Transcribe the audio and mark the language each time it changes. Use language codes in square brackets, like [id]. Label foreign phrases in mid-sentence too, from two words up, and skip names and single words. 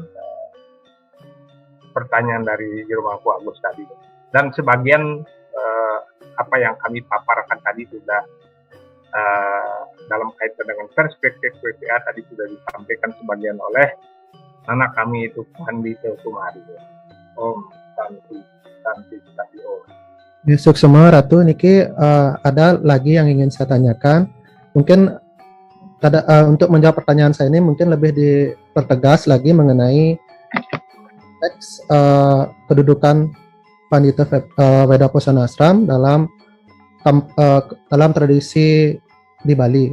[id] Pertanyaan dari Jerumangku Agus tadi, dan sebagian apa yang kami paparkan tadi sudah dalam kaitan dengan perspektif WPA tadi sudah disampaikan sebagian oleh anak kami itu Pandita Sumari. [sa] Om Santi Santi Om. [id] Besok semua Ratu Niki, ada lagi yang ingin saya tanyakan. Mungkin untuk menjawab pertanyaan saya ini mungkin lebih dipertegas lagi mengenai teks kedudukan Pandita Wedaposana Ashram dalam tradisi di Bali.